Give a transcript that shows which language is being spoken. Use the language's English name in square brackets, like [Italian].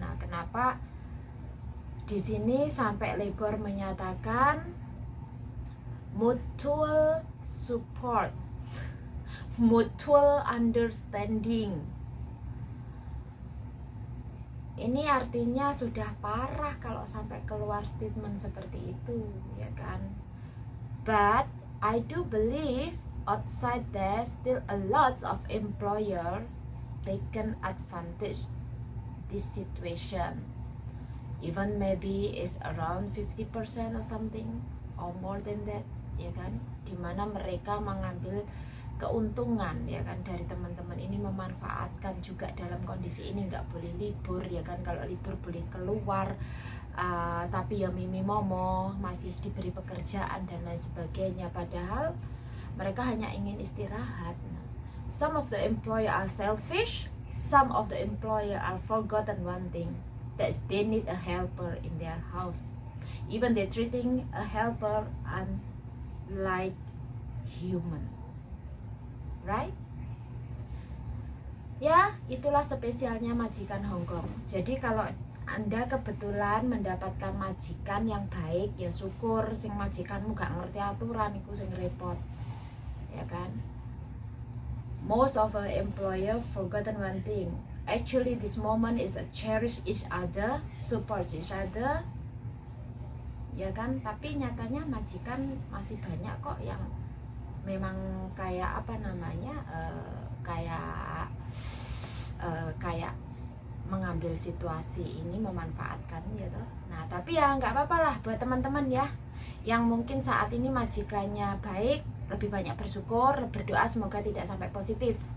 [Indonesian] Nah, kenapa di sini sampai Labor menyatakan [English] mutual support, mutual understanding. [Indonesian] Ini artinya sudah parah kalau sampai keluar statement seperti itu, ya kan? [English] But I do believe outside there still a lot of employer taken advantage this situation. even maybe is around 50% or something or more than that, [Indonesian] ya kan, dimana mereka mengambil keuntungan, ya kan, dari teman-teman ini, memanfaatkan juga dalam kondisi ini nggak boleh libur, ya kan. Kalau libur boleh keluar, tapi ya mimi momo masih diberi pekerjaan dan lain sebagainya, padahal mereka hanya ingin istirahat. [English] Some of the employer are selfish, some of the employer are forgotten one thing, that they need a helper in their house. Even they treating a helper like human, right? [Indonesian] Ya, itulah spesialnya majikan Hongkong. Jadi kalau Anda kebetulan mendapatkan majikan yang baik, ya syukur. [Javanese] Sing majikanmu gak ngerti aturan, iku sing repot, [Indonesian] ya kan. [English] Most of our employer forgotten one thing. Actually this moment is a cherish each other, support each other, [Indonesian] ya kan. Tapi nyatanya majikan masih banyak kok yang memang kayak apa namanya, kayak mengambil situasi ini, memanfaatkan gitu. Nah tapi ya nggak apa-apa lah buat teman-teman ya, yang mungkin saat ini majikannya baik, lebih banyak bersyukur, berdoa semoga tidak sampai positif.